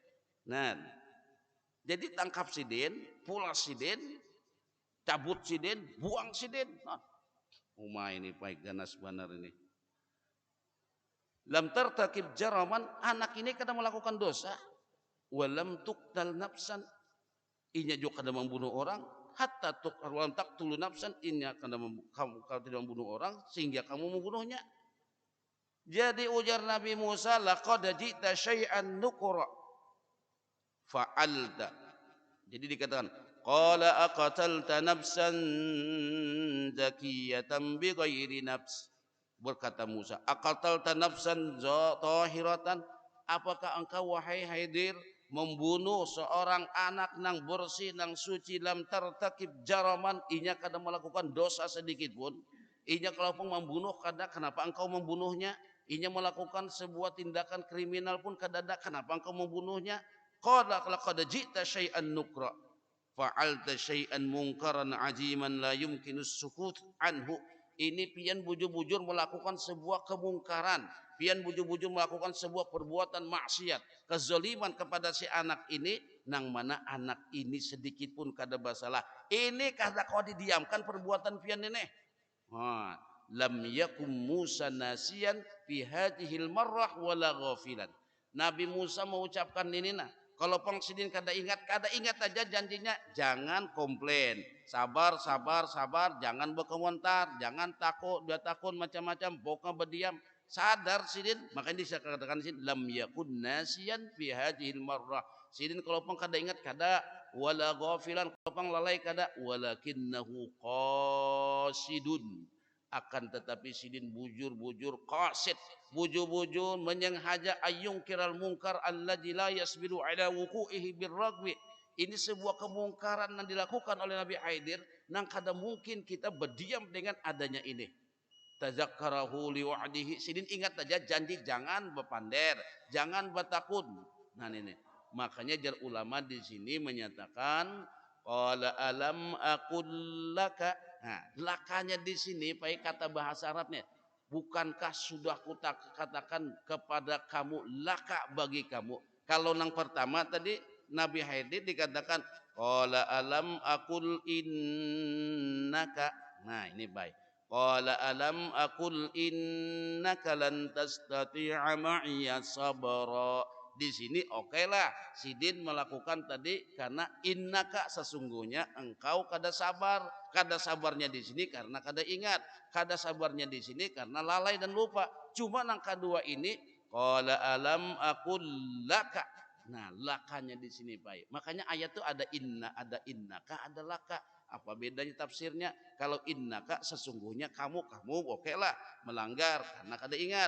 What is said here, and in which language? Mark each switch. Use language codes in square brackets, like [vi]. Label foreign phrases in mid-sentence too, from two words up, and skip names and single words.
[bjn] Nah, jadi tangkap sidin, pulas sidin, cabut sidin, buang sidin. Nah, ini baik ganas benar ini. [ar] لم ترتكب جرما, [bjn] anak ini kada melakukan dosa. [ar] ولم تقتل نفسا, [bjn] inya juga kada membunuh orang. [ar] حتى ولم تقتل نفسا, [bjn] inya kamu tidak membunuh orang sehingga kamu membunuhnya. Jadi ujar Nabi Musa, [ar] لقد جئت شيئا نكرا فعلت. [bjn] Jadi dikatakan, [ar] قال أقتلت نفسا زكية بغير نفس. [bjn] Berkata Musa, [ar] أقتلت نفسا طاهرة, [bjn] apakah engkau wahai Khidir membunuh seorang anak nang bersih nang suci, [ar] لم ترتكب جرما, [bjn] inya kada melakukan dosa sedikit pun. Inya kalau pun membunuh kada, kenapa engkau membunuhnya? Inya melakukan sebuah tindakan kriminal pun kada ada, kenapa engkau membunuhnya? [ar] قال لقد جئت شيئا نكرا فعلت شيئا منكرا عظيما لا يمكن السكوت عنه. [bjn] Ini pian bujur-bujur melakukan sebuah kemungkaran, pian bujur-bujur melakukan sebuah perbuatan maksiat, kezaliman kepada si anak ini, nang mana anak ini sedikit pun kada bersalah. Ini kada kau didiamkan perbuatan pian ini. [ar] لم يكن موسى ناسيا في هذه المرة ولا غافلا. [bjn] Nabi Musa mengucapkan ini nah, kalau pangsidin kada ingat aja janjinya, jangan komplain, sabar, jangan berkomentar, jangan takut, dia takut macam-macam, pokoknya berdiam, sadar sidin. Makanya dia katakan sidin, [ar] لم يكن ناسيا في هذه المرة. [bjn] Sidin kalau pang kada ingat kada, [ar] ولا غافلا [bjn] kalau pang lalai kada, [ar] ولكنه قاصد. [bjn] Akan tetapi sidin bujur-bujur qasid, bujur-bujur menyenghaja [ar] أي إنكار منكر الذي لا يصبر على وقوعه بالرغم. [bjn] Ini sebuah kemungkaran yang dilakukan oleh Nabi Khidir, nang kada mungkin kita berdiam dengan adanya ini. [ar] تذكره لوعده, [bjn] sidin ingat saja janji, jangan berpander, jangan bertakut. Nah ini makanya jar ulama di sini menyatakan [ar] قال ألم أقل لك, [bjn] Nah, lakanya di sini pakai kata bahasa Arabnya. Bukankah sudah katakan kepada kamu laka bagi kamu. Kalau yang pertama tadi Nabi Khidir dikatakan [ar] قال ألم أقل إنك. [bjn] Nah, ini baik. [ar] قال ألم أقل إنك لن تستطيع معي صبرا. [bjn] Di sini oke lah Sidin melakukan tadi karena innaka sesungguhnya engkau kada sabar. Kada sabarnya di sini karena kada ingat. Kada sabarnya di sini karena lalai dan lupa. Cuma yang kedua ini [ar] قال ألم أقل لك. [bjn] Nah, lakanya di sini baik. Makanya ayat itu ada inna, ada innaka, ada laka. Apa bedanya tafsirnya? Kalau innaka sesungguhnya kamu oke lah melanggar karena kada ingat.